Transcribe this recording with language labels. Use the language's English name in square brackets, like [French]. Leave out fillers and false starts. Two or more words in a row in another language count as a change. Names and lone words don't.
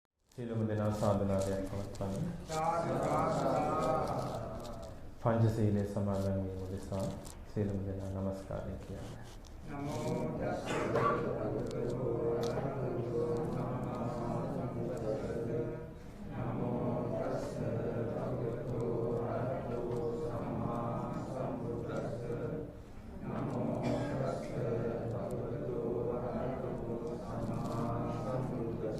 [Sinhala] සියලුම දෙනා සාධනාවයක් පවත්වන්න. පංචශීලයේ සමාදන් වීම උදෙසා සියලුම දෙනා නමස්කාරය කියන්න. [Pali] නමෝ තස්ස භගවතු වරහතු සම්මා සම්බුද්දස්ස. නමෝ තස්ස භගවතු වරහතු සම්මා සම්බුද්දස්ස. නමෝ තස්ස භගවතු වරහතු සම්මා සම්බුද්දස්ස.